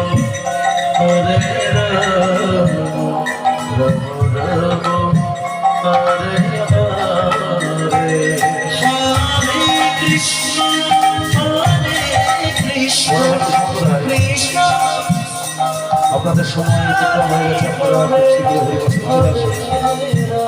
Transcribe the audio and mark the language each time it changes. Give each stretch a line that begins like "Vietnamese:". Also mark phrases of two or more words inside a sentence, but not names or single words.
Bangla: Hare Rama Rama Rama Hare Hare Hare Krishna Hare Krishna Krishna আপনাদের সময় হয়ে গেছে আপনারা খুব শীঘ্র হয়ে